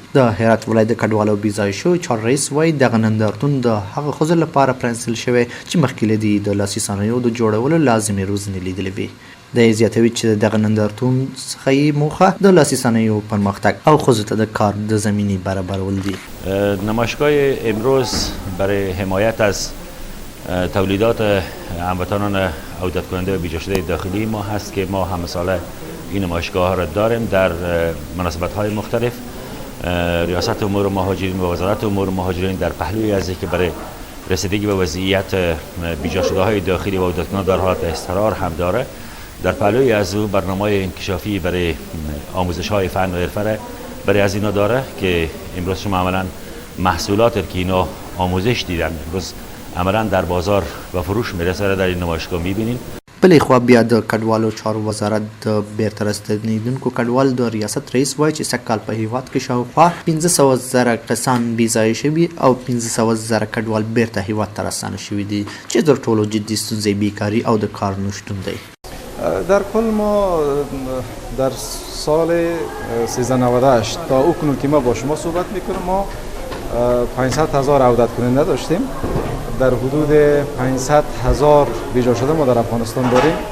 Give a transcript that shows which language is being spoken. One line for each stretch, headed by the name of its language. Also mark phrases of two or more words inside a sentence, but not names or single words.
Pashto: د هرات ولایت د کډوالو او بېځایه شویو چار رئیس وایي دغه نندارتون د هغه ښځو لپاره پرانیستل شوی چې مخکې له دې د لاسي صنایعو د جوړولو لازمې روزنې لیدلې وي. د زیاتوي چې دغه نندارتون څخه یې موخه د لاسي صنایعو پرمختگ او ښځو ته د کار د زمینی برابرول دي.
Persian: نمایشگاه امروز برای حمایت از تولیدات هموطنان عودت کننده و بیجا شده داخلی ما هست که ما همه ساله این نمایشگاه ها را داریم در مناسبت های مختلف. ریاست امور مهاجرین و وزارت امور مهاجرین در پهلوی از که برای رسیدگی به وضعیت بیجا شده های داخلی و عودت کننده در حالت اضطرار هم داره. در پهلوی از او برنامه انکشافی برای آموزش های فن و حرفه برای از اینا داره که امروز شما عملا محصولات که اینا آموزش دیدن امروز عملا در بازار و فروش میرسه در این نمایشگاه میبینین.
Pashto: بلې خوا بیا د کډوالو چارو وزارت د بیرته راستنېدونکو کډوالو د ریاست رئیس وایي چې سږ کال په هیواد کې شاوخوا 500,000 کسان بېځایه شوي او 500,000 کډوال بیرته هیواد ته راستانه شوي دي چې تر ټولو جدي ستونزې بیکاري او د کار نشتون دی.
Persian: در کل ما در سال 1398 تا اکنون که ما با شما صحبت میکنیم ما 500,000 عودت کننده داشتیم. در حدود 500,000 بیجا شده ما در افغانستان داریم.